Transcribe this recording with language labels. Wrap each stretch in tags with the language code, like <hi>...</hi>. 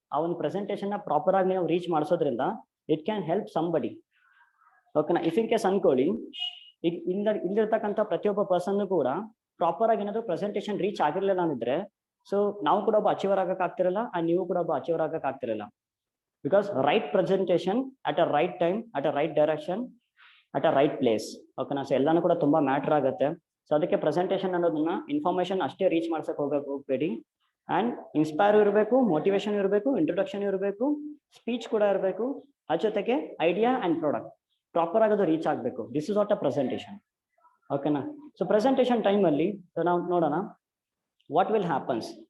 <kn>ಆ ಒಂದು ಪ್ರೆಸೆಂಟೇಷನ್ ನ ಪ್ರಾಪರ್ ಆಗಿ ನೀವು reach ಮಾಡಿಸೋದ್ರಿಂದ</kn> <en>It can help somebody.</en> <kn>ಓಕೆನಾ. ಇಫ್ ಇನ್ ಕೇಸ್ ಅನ್ಕೊಳ್ಳಿ, ಈಗ ಇಲ್ಲಿರ್ತಕ್ಕಂಥ ಪ್ರತಿಯೊಬ್ಬ ಪರ್ಸನ್ ಕೂಡ ಪ್ರಾಪರ್ ಆಗಿ ಏನಾದ್ರು ಪ್ರೆಸೆಂಟೇಷನ್ ರೀಚ್ ಆಗಿರ್ಲಿಲ್ಲ ಅಂದಿದ್ರೆ, ಸೊ ನಾವು ಕೂಡ ಒಬ್ಬ ಅಚೀವರ್ ಆಗಕ್ ಆಗ್ತಿರಲ್ಲ, ಅಂಡ್ ನೀವು ಕೂಡ ಒಬ್ಬ ಅಚೀವರ್ ಆಗಕ್ ಆಗ್ತಿರಲ್ಲ.</kn> <en>Because right presentation at a right time, at a right direction, at a right place. Okay na. So</en> <kn>ಎಲ್ಲಾನು ಕೂಡ ತುಂಬಾ ಮ್ಯಾಟರ್ ಆಗುತ್ತೆ. ಸೊ ಅದಕ್ಕೆ ಪ್ರೆಸೆಂಟೇಷನ್ ಅನ್ನೋದನ್ನ ಇನ್ಫಾರ್ಮೇಶನ್ ಅಷ್ಟೇ ರೀಚ್ ಮಾಡ್ಸಕ್ ಹೋಗ್ಬೇಡಿ. ಅಂಡ್ ಇನ್ಸ್ಪೈರ್ ಇರಬೇಕು, ಮೋಟಿವೇಶನ್ ಇರಬೇಕು, ಇಂಟ್ರೊಡಕ್ಷನ್ ಇರಬೇಕು, ಸ್ಪೀಚ್ ಕೂಡ ಇರಬೇಕು, ಅದ್ರ ಜೊತೆಗೆ ಐಡಿಯಾ ಅಂಡ್ ಪ್ರಾಡಕ್ಟ್ ಪ್ರಾಪರ್ ಆಗೋದು ರೀಚ್ ಆಗಬೇಕು.</kn> <en>This is what a presentation. ಓಕೆನಾ. So presentation time</en> <kn>ಅಲ್ಲಿ ನಾವು ನೋಡೋಣ</kn> <en>What will happens.</en>